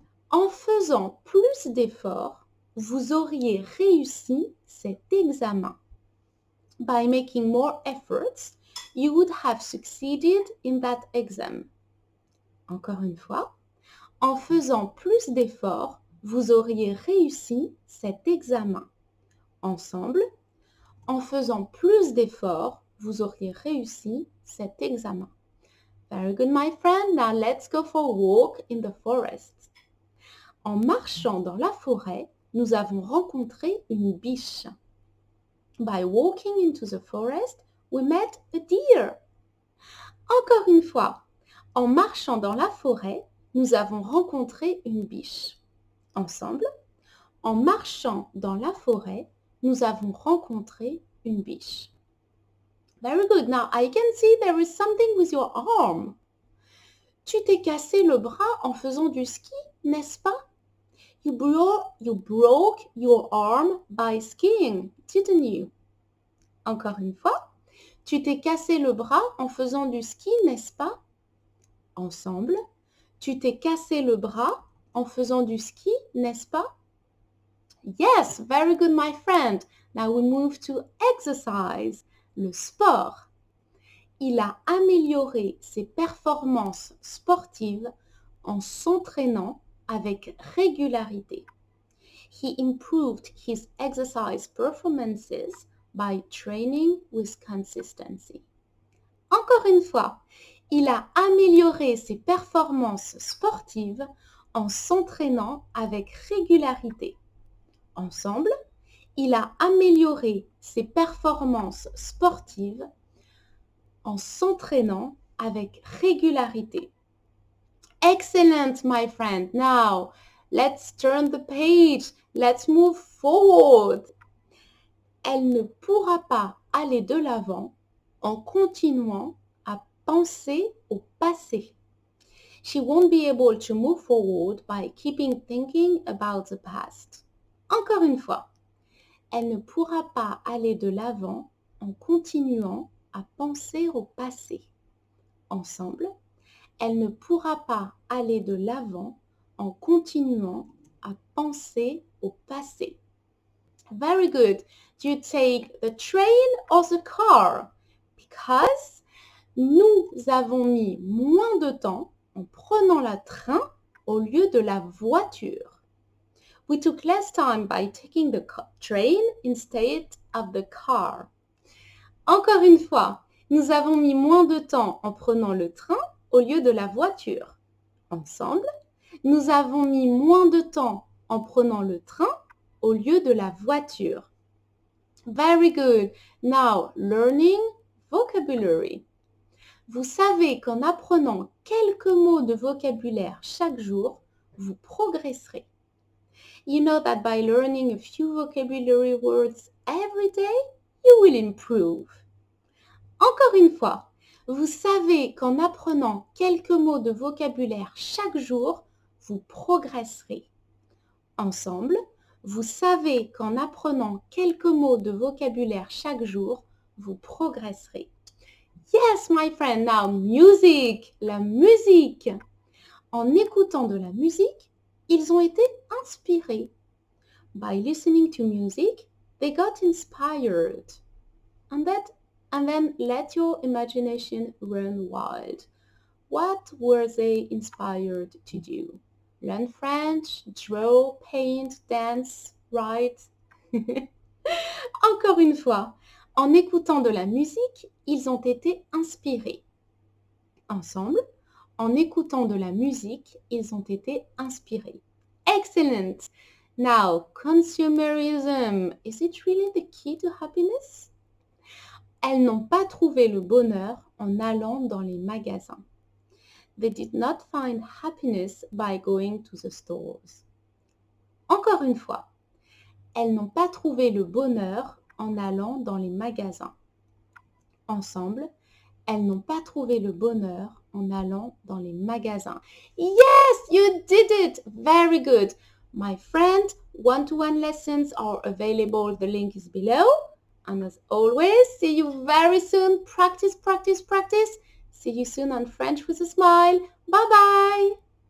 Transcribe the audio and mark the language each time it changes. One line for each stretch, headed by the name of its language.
French: En faisant plus d'efforts, vous auriez réussi cet examen.
English: By making more efforts, you would have succeeded in that exam.
French: Encore une fois, en faisant plus d'efforts, vous auriez réussi cet examen. Ensemble, en faisant plus d'efforts, vous auriez réussi cet examen.
English: Very good, my friend. Now let's go for a walk in the forest.
French: En marchant dans la forêt, nous avons rencontré une biche.
English: By walking into the forest, we met a deer.
French: Encore une fois, en marchant dans la forêt, nous avons rencontré une biche. Ensemble, en marchant dans la forêt, nous avons rencontré une biche.
English: Very good. Now I can see there is something with your arm.
French: Tu t'es cassé le bras en faisant du ski, n'est-ce pas?
English: You broke your arm by skiing, didn't you?
French: Encore une fois, tu t'es cassé le bras en faisant du ski, n'est-ce pas? Ensemble, tu t'es cassé le bras en faisant du ski, n'est-ce pas?
English: Yes, very good, my friend. Now we move to exercise, le sport.
French: Il a amélioré ses performances sportives en s'entraînant avec régularité.
English: He improved his exercise performances by training with consistency.
French: Encore une fois, il a amélioré ses performances sportives en s'entraînant avec régularité. Ensemble, il a amélioré ses performances sportives en s'entraînant avec régularité.
English: Excellent, my friend. Now, let's turn the page. Let's move forward.
French: Elle ne pourra pas aller de l'avant en continuant à penser au passé.
English: She won't be able to move forward by keeping thinking about the past.
French: Encore une fois, elle ne pourra pas aller de l'avant en continuant à penser au passé. Ensemble, elle ne pourra pas aller de l'avant en continuant à penser au passé.
English: Very good. you take the train or the car?
French: Because nous avons mis moins de temps en prenant le train au lieu de la voiture.
English: We took less time by taking the train instead of the car.
French: Encore une fois, nous avons mis moins de temps en prenant le train au lieu de la voiture. Ensemble, nous avons mis moins de temps en prenant le train au lieu de la voiture.
English: Very good. Now, learning vocabulary.
French: Vous savez qu'en apprenant quelques mots de vocabulaire chaque jour, vous progresserez.
English: You know that by learning a few vocabulary words every day, you will improve.
French: Encore une fois, vous savez qu'en apprenant quelques mots de vocabulaire chaque jour, vous progresserez. Ensemble, vous savez qu'en apprenant quelques mots de vocabulaire chaque jour, vous progresserez.
English: Yes, my friend, now music, la musique.
French: En écoutant de la musique, ils ont été inspirés.
English: By listening to music, they got inspired. And then let your imagination run wild. What were they inspired to do? Learn French, draw, paint, dance, write.
French: Encore une fois, en écoutant de la musique, ils ont été inspirés. Ensemble, en écoutant de la musique, ils ont été inspirés.
English: Excellent! Now, consumerism, is it really the key to happiness?
French: Elles n'ont pas trouvé le bonheur en allant dans les magasins.
English: They did not find happiness by going to the stores.
French: Encore une fois, elles n'ont pas trouvé le bonheur en allant dans les magasins. Ensemble, elles n'ont pas trouvé le bonheur en allant dans les magasins.
English: Yes, you did it! Very good. My friend, one-to-one lessons are available. The link is below. And as always, see you very soon. Practice, practice, practice. See you soon on French with a smile. Bye-bye.